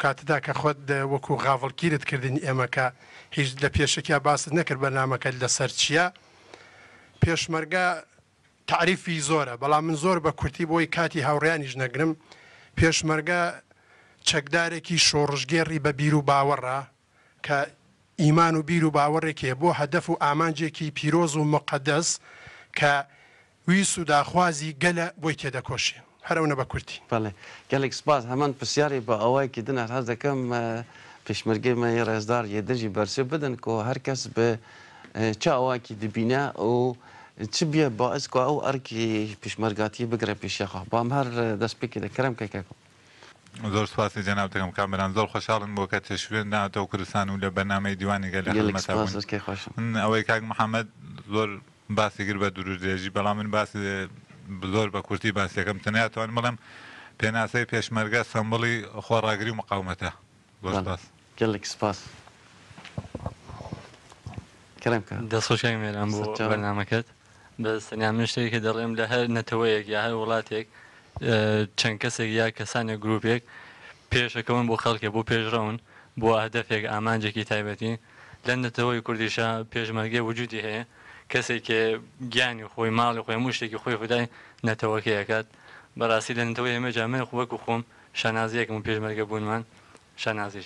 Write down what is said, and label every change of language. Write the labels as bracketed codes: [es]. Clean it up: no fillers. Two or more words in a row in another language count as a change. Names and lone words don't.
[ckb] کاتدا کە خۆت وەکو غاڤڵگیرت کردنی ئێمەکە هیچ لە پێشێکیا باست نەکرد بەرنامەکە لەسەر چییە پێشمەرگە تعریفی زۆرە بەڵام من زۆر بە کورتی بۆی کاتی هاوڕیانیش نەگرم پێشمەرگە چەکدارێکی شۆڕژگێڕی بە بیر و باوەڕە کە ئیمان و بیر و باوەڕێکێ بۆ هەدەف و ئامانجێکی پیرۆز و مقدەس کە ویس و داخوازی گەلە بۆی تێدەکۆشی هەرەونە بە کورتی [ku] بەڵێ gelek spas heman pisyarê bi awayekî din hez dikim pêşmergê me yê rezdar yê din jî bersê bidin ku her kes bi çi awayekî dibîne û çi biye baez ku ew erkê pêşmergatiyê bigire pêşiya xwe bam her destpêkê de kerem keke [ckb] زۆر سپاسی جەنابتەکەم کامران زۆر خۆشحاڵم بۆ کە تێشوێن ناتەوە کوردستان و لە بەرنامەی دیوانی گەلە ئەوەی کاک محەممەد زۆر باسی گر بە دوورودێژی بەڵام من باسی زۆر بە کورتی باسیەکەم تەنیاتوان بڵێم پێناسەی پێشمەرگە سەمبڵی خۆڕاگری و مقاومەتە زۆر سپاس [ku] gelek spas kerem [ckb] دەستخۆشیان مێران بۆ بەرنامەکەت بەس تەنیا من شتێکی کە دەڵێم لە هەر نەتەوەیەک یا هەر وڵاتێک چەند کەسێک یا کەسانێک گرروپێک پێشەکەون بۆ خەڵکێ بۆ پێشڕەون بۆ هەدەفێک ئامانجێکی تایبەتی لە نەتەوەی کوردیشە پێشمەرگێ وجودی هەیە کەسێکێ گیانی خۆی ماڵی خۆی هەموو شتێکی خۆی خودای نەتەوەکەیەکات بەڕاستی لە نەتەوەی ئێمەجا من وەکو خۆم شانازیەکم و پێشمەرگە بوونمان شانازیش